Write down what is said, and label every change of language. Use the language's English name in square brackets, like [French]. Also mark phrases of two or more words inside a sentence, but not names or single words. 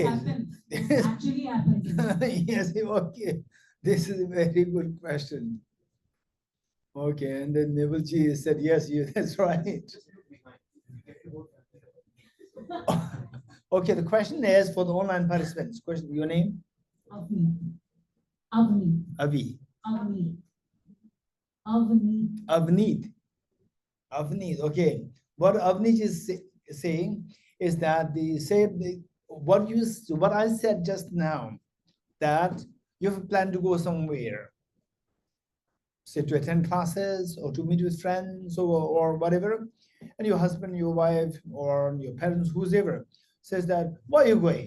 [English] This happens. This actually happens. Yes, okay. This is a very good question. Okay, and then Nevilleji said, yes, that's right. Okay, the question is for the online participants. Question, your name? Avni. Avni. Avi. Avni. Avni. Avneet. Avneet, okay. What Avneet is saying is that what I said just now, that you have a plan to go somewhere, say to attend classes or to meet with friends or whatever, and your husband, your wife, or your parents, whoever, says that, why are you going?